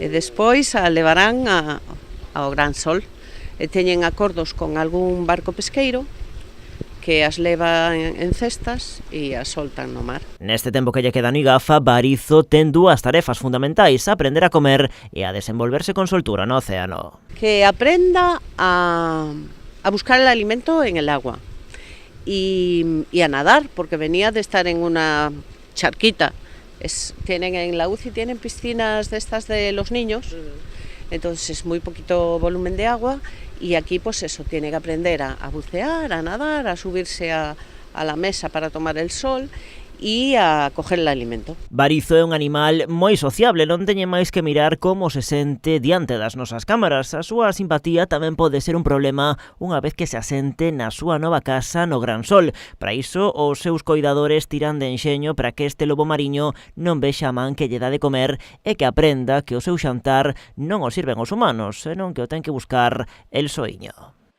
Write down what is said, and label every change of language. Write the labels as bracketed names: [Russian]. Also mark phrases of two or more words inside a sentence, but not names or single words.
[Galician] E despois a levarán ao Gran Sol. E teñen acordos con algún barco pesqueiro que as leva en cestas e as soltan no mar. Neste tempo que lle queda no IGAFA, Barizo ten dúas tarefas fundamentais: aprender a comer e a desenvolverse con soltura no océano. [Spanish] Que aprenda a buscar el alimento en el agua y a nadar, porque venía de estar en una charquita. Tienen en la UCI tienen piscinas de estas de los niños, entonces es muy poquito volumen de agua. Y aquí pues eso, tiene que aprender a bucear, a nadar, a subirse a la mesa para tomar el sol e a coger el alimento. [Galician] Barizo é un animal moi sociable, non teñe máis que mirar como se sente diante das nosas cámaras. A súa simpatía tamén pode ser un problema unha vez que se asente na súa nova casa no Gran Sol. Para iso, os seus coidadores tiran de enxeño para que este lobo mariño non vexa a man que lle dá de comer e que aprenda que o seu xantar non o sirven os humanos, senón que o ten que buscar el soiño.